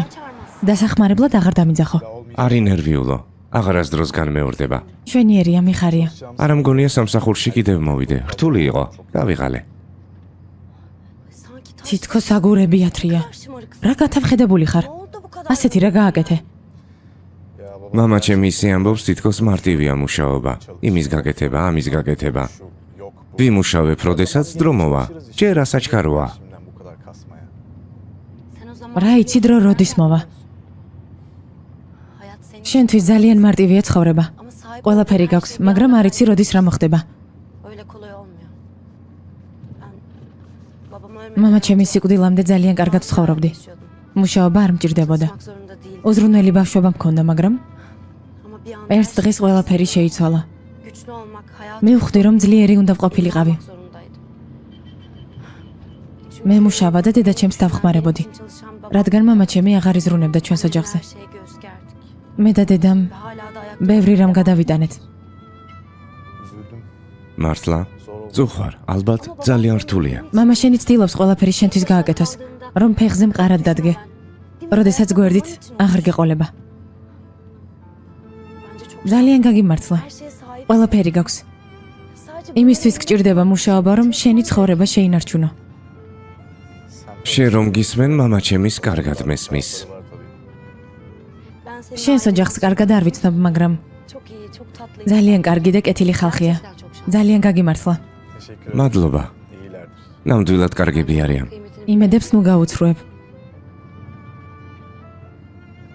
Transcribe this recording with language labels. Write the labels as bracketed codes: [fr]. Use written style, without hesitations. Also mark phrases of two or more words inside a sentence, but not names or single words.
[ka] დასახმარებლად აღარ დამიძახო. არ ინერვიულო. აღარასდროს განმეორდება. შვენიერია, მიხარია. არა მგონია სამსახურში კიდევ მოვიდე. რთული იყო. გავიღალე. [tr] Sanki taş [ka] თითქოს აგურები ათრია. [tr] şımarık. [ka] რა გათაფხედებული ხარ? [tr] Ne oldu bu kadar? [ka] ასეთი რა გააკეთე? მამა ჩემი ისე ამბობს, თითქოს მარტივია მუშაობა. იმის გაკეთება, ამის გაკეთება. ვიმუშავებ, როდესაც დრო მოვა. ჯერ ასაჩქაროა. [tr] şimdiden bu kadar kasma ya. Sen o zaman [ka] რა იცი დრო როდის მოვა? [tr] hayat senin [ka] შენთვის ძალიან მარტივია ცხოვრება. [tr] ama sahip [ka] ყველაფერი [tr] olduğun her [ka] გაქვს, [tr] şey [ka] მაგრამ არ იცი როდის რა მოხდება. [tr] öyle kolay olmuyor. Ben babam [ka] მამა ჩემი სიკვდილამდე ძალიან კარგად ცხოვრობდი. მუშაობა არ მჭირდებოდა. [tr] Çalışmak zorunda değil. [ka] უზრუნველი ბავშვობა მქონდა, მაგრამ [tr] Ama bir anda [ka] ერთ დღეს ყველაფერი შეიცვალა. [tr] güçlü olmak, hayat [ka] მე ვხვდი რომ ძლიერი უნდა ვყოფილიყავი. [tr] olmak zorundaydım. [ka] მე მუშავა და დედა ჩემს დავხმარებოდი. [tr] Için çalışan babam [ka] რადგან მამა ჩემი აღარ იზრუნებდა ჩვენს ოჯახზე. [tr] her şeye göğüs gerdik. [ka] მე და დედამ [tr] Ve hala da ayakta [ka] ბევრი რამ გადავიტანეთ. [tr] Üzüldüm. [ka] მართლა? [tr] Zor oldu. [ka] წუხარ, ალბათ ძალიან რთულია. მამა შენი ცდილობს ყველაფერი შენთვის გააკეთოს, რომ ფეხზე მყარად დადგე. როდესაც გვერდით აღარ გეყოლება. [tr] Bence çok [ka] ძალიან გაგიმართლა. [tr] her şeye sahip. [ka] ყველაფერი გაქვს. [tr] Sadece [ka] იმისთვის გჭირდება მუშაობა, რომ შენი ცხოვრება შეინარჩუნო. შენ რომ გისმენ, მამა ჩემის კარგად მესმის. [tr] Var tabii. ben seni [ka] შენს ოჯახს კარგად არ ვიცნობ, მაგრამ [tr] çok iyi, çok tatlı. [ka] ძალიან კარგი და კეთილი ხალხია. [tr] Gerçekten çok şanslı. [ka] ძალიან გაგიმართლა. [tr] Teşekkür ederim. [ka] მადლობა. [tr] İyilerdir. [ka] ნამდვილად კარგები არიან. [tr] Kıymetini [ka] იმედებს ნუ გაუცრუებ.